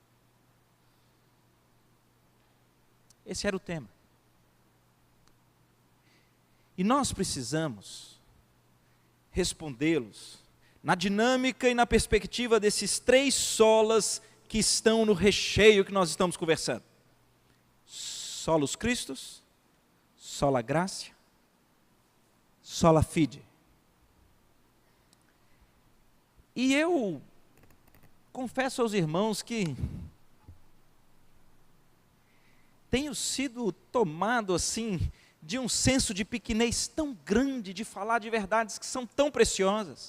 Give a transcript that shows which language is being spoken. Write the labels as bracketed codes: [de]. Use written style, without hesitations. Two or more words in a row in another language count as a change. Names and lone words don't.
[pt] Esse era o tema. E nós precisamos respondê-los na dinâmica e na perspectiva desses 3 solas que estão no recheio que nós estamos conversando. [la] Solus Christus, sola gratia, sola fide. [pt] E eu confesso aos irmãos que tenho sido tomado assim de um senso de pequenez tão grande de falar de verdades que são tão preciosas.